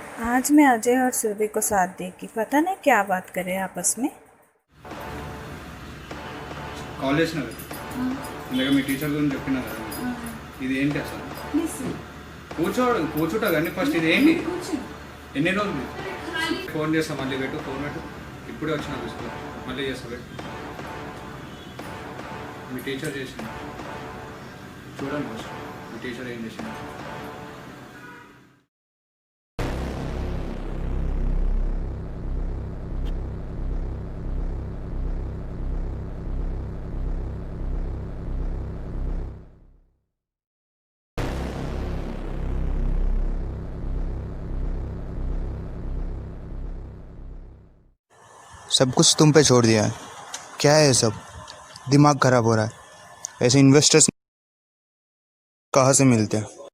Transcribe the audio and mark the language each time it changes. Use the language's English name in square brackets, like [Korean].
[Hindi] आज मैं अजय और सुरभि को साथ देखी, पता नहीं क्या बात करे आपस में। [Telugu] కాల్ చేసిన ఇందాక మీ టీచర్ గురించి చెప్పినా కదా ఇది ఏంటి అసలు కూర్చోట కానీ ఫస్ట్ ఇది ఏంటి ఎన్ని రోజులు ఫోన్ చేస్తా మళ్ళీ ఫోన్ పెట్టు ఇప్పుడే వచ్చిన స్కూల్ మళ్ళీ చేస్తా పెట్టు మీ టీచర్ చేసింది చూడండి ఫస్ట్ మీ టీచర్ ఏం చేసింది [Hindi] सब कुछ तुम पे छोड़ दिया है। क्या है सब? दिमाग खराब हो रहा है। ऐसे इन्वेस्टर्स कहाँ से मिलते हैं?